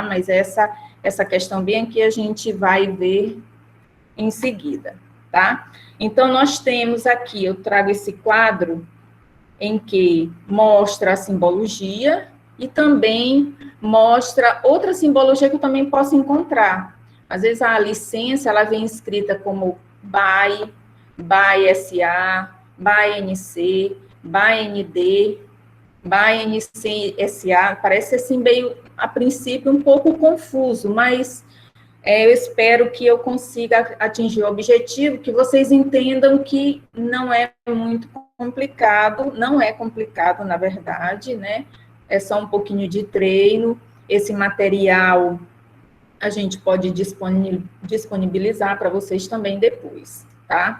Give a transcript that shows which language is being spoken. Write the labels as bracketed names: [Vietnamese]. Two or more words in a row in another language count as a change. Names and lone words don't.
[Portuguese] Mas essa questão bem aqui a gente vai ver em seguida, tá? Então, nós temos aqui, eu trago esse quadro em que mostra a simbologia e também mostra outra simbologia que eu também posso encontrar. Às vezes, a licença, ela vem escrita como BY, BY SA, BY NC, BY ND, BY NC SA, parece assim meio, a princípio, um pouco confuso, mas eu espero que eu consiga atingir o objetivo, que vocês entendam que não é muito complicado, não é complicado, na verdade, né? É só um pouquinho de treino. Esse material a gente pode disponibilizar para vocês também depois, tá?